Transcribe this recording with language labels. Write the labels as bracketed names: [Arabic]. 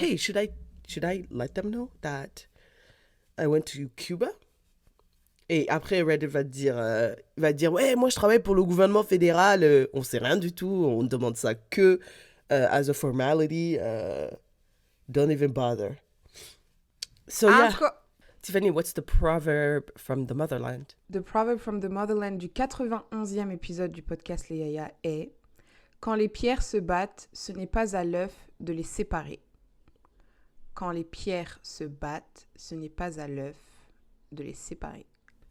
[English] hey, should I let them know that I went to Cuba? [French] Et après, Reddit va te dire, ouais, moi je travaille pour le gouvernement fédéral, on sait rien du tout, on demande ça que [English] as a formality, don't even bother. So [French] En [English] yeah, [French] tout cas, [English] Tiffany, what's the proverb from the motherland? [French] The Proverb from the Motherland du 91e épisode du podcast Les Yaya est « Quand les pierres se battent, ce n'est pas à l'œuf de les séparer. Quand les pierres se battent, ce n'est pas à l'œuf de les séparer. »